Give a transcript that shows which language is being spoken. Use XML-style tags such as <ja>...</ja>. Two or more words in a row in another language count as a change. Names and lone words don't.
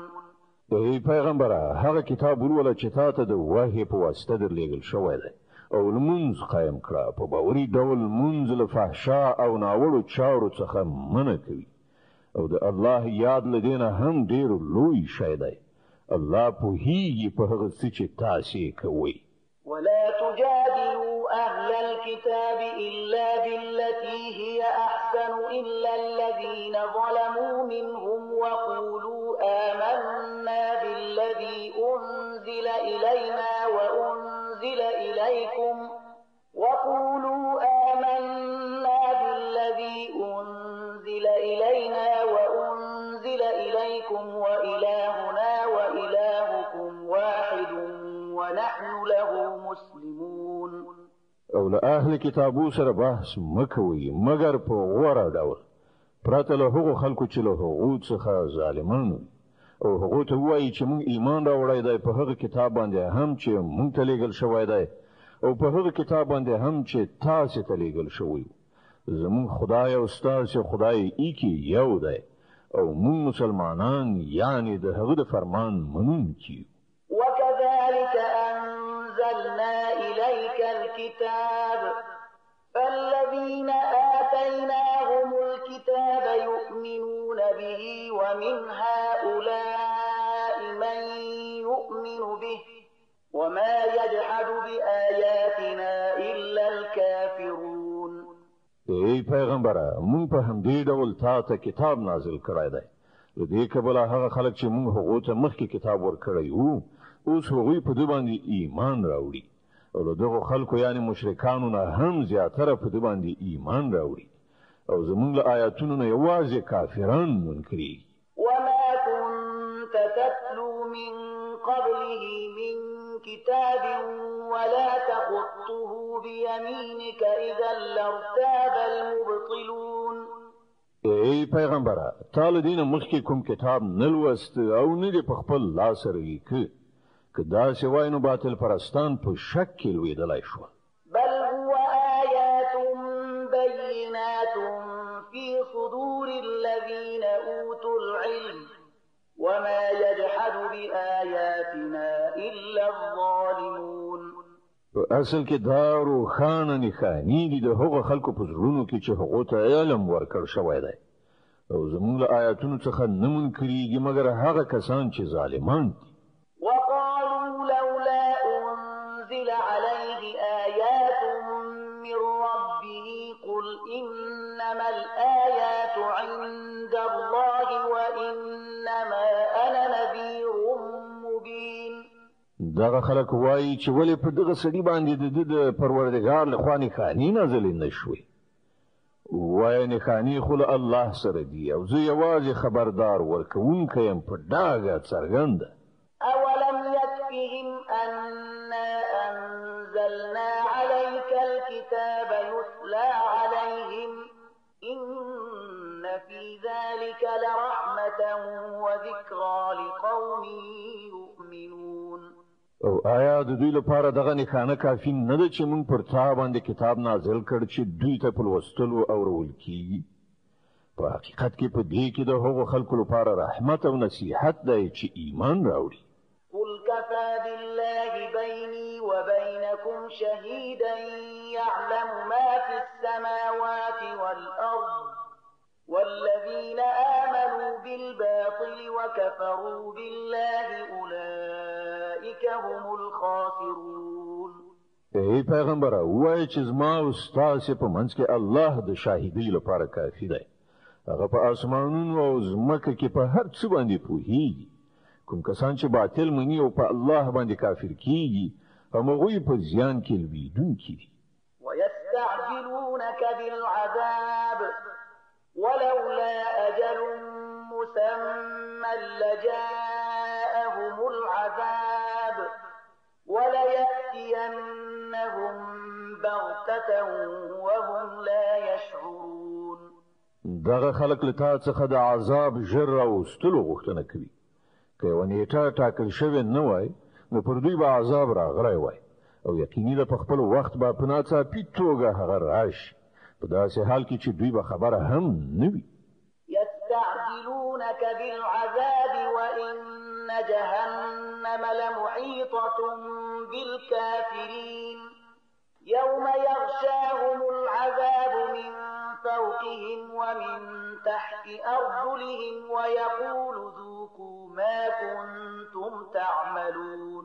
<ps>ای پیغمبره هغه کتاب ولوله چې تا ته د وحی په واسطه درلېږل شوی دی او لمونځ قایم کړه. په باوري ډول لمونځ له فحشا او ناوړو چارو څخه منع کوي او د الله یاد له دې نه هم ډېر لوی شی دی. الله پوهیږي په هغه څه چې تاسې کوئ.</ps> <ar>ولا تجادلوا أهل الكتاب إلا بالتي هي أحسن إلا الذين ظلموا منهم وقولوا آمنا بالذي أنزل إلينا وأنزل إليكم وإلهنا وإلهكم واحد ونحن له مسلمون.</ar> <ps>او له اهل کتابو سره بحث مکوي مگر په غوړه ډول پرته له هغو خلکو چې له هغو څخه ظالمانو او هغو ته وایي چې موږ ایمان راوړی دی په هغه کتاب باندې هم چې موږ ته لیږل شوی دی او په هغه کتاب باندې هم چې تاسې ته لیږل شوی. زموږ خدای او ستاسې خدای ایکی یو دی او موږ مسلمانان یعنی د هغه د فرمان منونکي.</ps> <ar>وكذلك أنزلنا إليك الكتاب فالذين آتيناهم الكتاب يؤمنون به ومن هؤلاء من يؤمن به وما يجحد بآياتنا إلا الكافرون.</ar> <ps>ای پیغمبره مونږ په همدې ډول تا ته کتاب نازل کړی دی. د دې کبله هغه خلک چې مونږ هغو ته مخکې کتاب ورکړی وو اوس هغوی په دې باندې ایمان راوړي او له دغو خلکو یعنی مشرکانو نه هم زیاتره په دې باندې ایمان راوړي او زمونږ له آیاتونو نه یوازې کافران منکري.</ps> <ar>وما كنت تتلو من قبله من كتاب ولا تخطه بيمينك إذا لارتاب المبطلون.</ar> <ps>ای پیغمبره تا له دې نه مخکې کوم کتاب نه لوست او نه دې په خپل لاس سره لیکه که داسې وای نو باطل پرستان په شک کې لوېدلی شول.</ps> <ar>بل هو آيات بينات في صدور الذين أوتوا العلم وما يجحد بآياتنا إلا الظالمون.</ar> <ps>په اصل کې دا روښانه نښانې دي د هغو خلکو په زړونو کې چې هغو ته علم ورکړ شوی دی او زموږ له آیاتونو څخه نه منکرېږي مګر هغه کسان چې ظالمان دي.</ps> <ar>وقالوا لولا أنزل عليه آيات من ربه قل إنما الآيات عند الله وإنما أنا نذير مبين.</ar> <ps>دغه خلک وایي چې ولې په دغه سړي باندې د پروردګار له خوا نښانې نازلې نه شوې. وای نښانې خو له الله سره دي او زه یوازې خبردار ورکوونکی یم په ډاګه څرګنده.</ps> <ar>أولم يكفهم أنا أنزلنا عليك الكتاب يتلى عليهم إن في ذلك لرحمة وذكرى لقوم يؤمنون.</ar> <ps>او آیا د دوی لپاره دغه نښانه کافي نه ده چې موږ پر تا باندې کتاب نازل کړ چې دوی ته په لوستلو اورول کیږي؟ په حقیقت کې په دې کې د هغو خلکو لپاره رحمت او نصیحت دی چې ایمان راوړي.</ps> <ar>قل كفى بالله بيني وبينكم شهيدا يعلم ما في السماوات والأرض والذين آمنوا بالباطل وكفروا بالله أولئك هم الخاسرون.</ar> <ps>ای پیغمبر وای چې زما او ستاسو په منځ کې الله د شاهدۍ لپاره کافي دی. هغه په اسمانونو او ځمکه کې په هر څه باندې پوهیږي. کوم کسان چې باطل مني او په الله باندې کافر کیږي هغوی په زیان کې لویدونکي دي.</ps> <ar>ويستعجلونك بالعذاب ولولا أجل مسمى لجاءهم العذاب وليأتينهم بغتة وهم لا يشعرون.</ar> <ps>دغه خلق له تا څخه د عذاب ژر راوستلو غوښتنه کوي. که یوه نیټه ټاکل شوې نه وای نو پر دوی به عذاب راغلی وای او یقیني ده په خپل وخت به په ناڅاپي توګه هغه راشي په داسې حال کې چې دوی به خبره هم نه وي.</ps> <ar>يستعجلونك بالعذاب وإن جهنم لمحيطة بالكافرين يوم يغشاهم العذاب من فوقهم ومن تحت أرجلهم ويقول ذوقوا ما كنتم تعملون.</ar>